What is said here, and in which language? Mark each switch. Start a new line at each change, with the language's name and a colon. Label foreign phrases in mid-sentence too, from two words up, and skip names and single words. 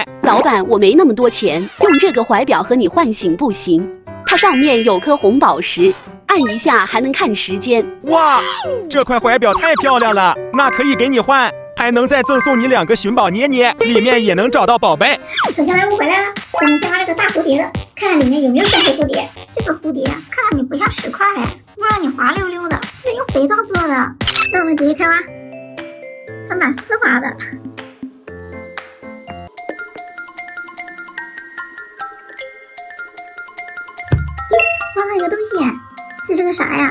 Chinese: 老闆，我沒那麼多錢，用這個懷錶和你換行不行？它上面有顆紅寶石，按一下還能看時間。哇，這塊懷錶太漂亮了，那可以給你換，還能再贈送你2個尋寶捏捏，裡面也能找到寶貝。小賣部回來了，咱們先挖这個大蝴蝶的，看看裡面有沒有钻石蝴蝶。這個蝴蝶啊，看上去不像石塊哎，摸上去滑溜溜的，是用肥皂做的。那我們直接開挖，它蛮絲滑的。挖到一个东西，这是个啥呀？